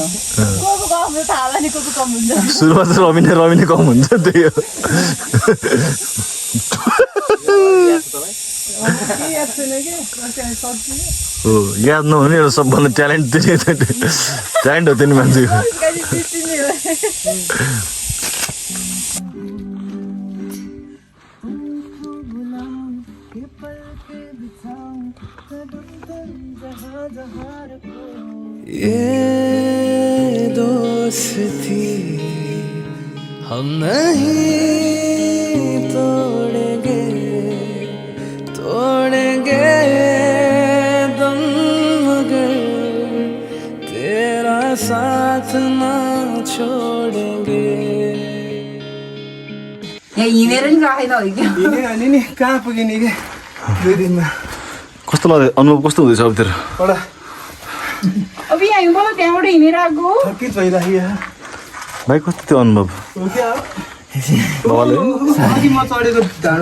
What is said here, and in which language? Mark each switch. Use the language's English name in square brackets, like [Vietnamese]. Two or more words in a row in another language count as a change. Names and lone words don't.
[Nepali] को कम हुन्छ थाहा होला नि को कम हुन्छ सुरुमा त रमिने कम हुन्छ त्यही हो याद छैन कि सक्छु हो याद नहुने एउटा सबभन्दा ट्यालेन्ट हो त्यो नि मान्छेको [Hindi] ये दोस्ती हम नहीं तोड़ेंगे दम मगर तेरा साथ ना छोड़ेंगे [Nepali] यहाँ हिँडेर नि राखेको हो क्या हिँड्यो भने नि कहाँ पुगिने कि 2 दिनमा कस्तो लाग्यो अनुभव कस्तो हुँदैछ अब तेरो एउटा अब यहाँ हिँड्नु त्यहाँबाट हिँडेर आएको थकित भइराख्यो भाइ कति त्यो अनुभव हो क्या बाबाले अघि म चढेको ढाँडो